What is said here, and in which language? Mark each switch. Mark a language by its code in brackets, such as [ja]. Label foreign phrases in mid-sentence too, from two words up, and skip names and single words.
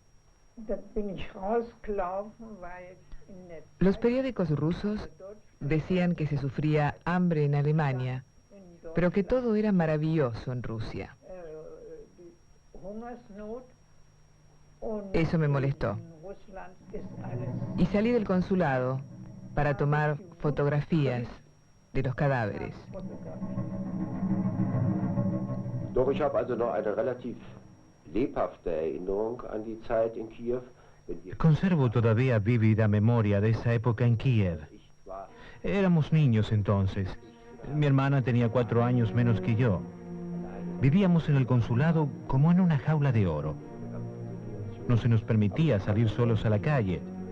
[es] Los periódicos rusos decían que se sufría hambre en Alemania, pero que todo era maravilloso en Rusia. Eso me molestó. Y salí del consulado para tomar fotografías de los cadáveres. [de] Doch ich habe also noch eine relativ lebhafte Erinnerung an die Zeit in Kiew. [es] Conservo todavía vívida memoria de esa época en Kiev. Éramos niños entonces. Mi hermana tenía 4 años menos que yo. Vivíamos en el consulado como en una jaula de oro. No se nos permitía salir solos a la calle.